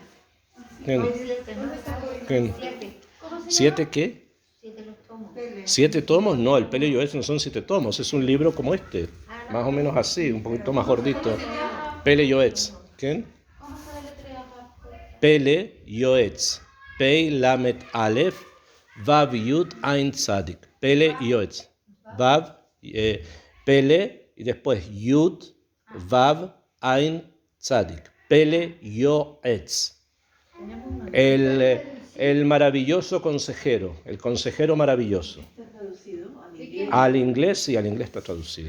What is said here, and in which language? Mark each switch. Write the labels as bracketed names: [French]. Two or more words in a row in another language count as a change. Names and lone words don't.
[Spanish] ¿Siete qué? 7 los tomos. 7 tomos, no, el Pele Yoetz no son 7 tomos, es un libro como este, más o menos así, un poquito más gordito. Pele Yoetz, ¿quién? ¿Cómo se deletrea? Pele Yoetz, [Hebrew] פא למד אלף ואו יוד עין צדיק פלא יועץ ואו, Pele [Spanish] y después [Hebrew] יוד ואו עין צדיק, [Spanish] Pele Yoetz. El maravilloso consejero, el consejero maravilloso. ¿Está traducido al inglés? Al inglés, sí, al inglés está traducido.